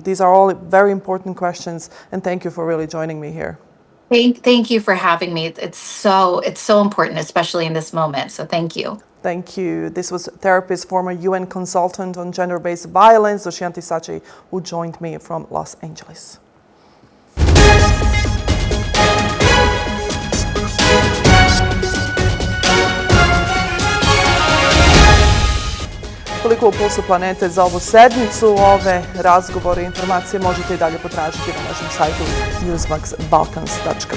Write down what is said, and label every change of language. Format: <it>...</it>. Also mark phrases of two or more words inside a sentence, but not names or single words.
<en>These are all very important questions, and thank you for really joining me here. Thank you for having me. It's so important, especially in this moment. So thank you. Thank you. This was therapist, former UN consultant on gender-based violence, Dushyanthy Sachi, who joined me from Los Angeles.</en> <bs>Toliko u Pulsu planete za ovu sedmicu. Ove razgovore i informacije možete i dalje potražiti na našem sajtu newsmaxbalkans.com.</bs>